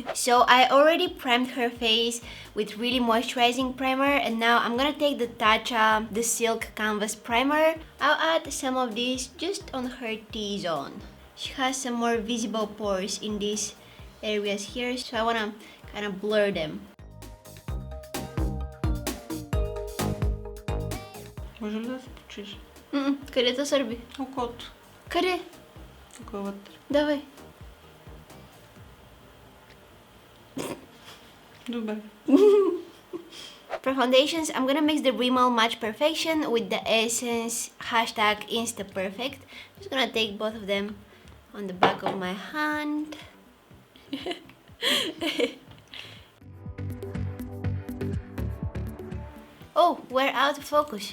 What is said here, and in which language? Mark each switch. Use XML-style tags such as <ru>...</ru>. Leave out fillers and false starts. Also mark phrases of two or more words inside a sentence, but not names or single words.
<en>So I already primed her face with really moisturizing primer, and now I'm gonna take the Tatcha, the Silk Canvas Primer. I'll add some of this just on her T-zone. She has some more visible pores in these areas here, so I wanna kind of blur them.</en> <bg>Може ли да се почиш? Къде те сърби? Окото. Къде? Тук вътре. Давай. Добре.</bg> <en>For foundations, I'm gonna mix the Rimmel Match Perfection with the Essence #InstaPerfect. Just gonna take both of them on the back of my hand. Oh, we're out of focus.</en>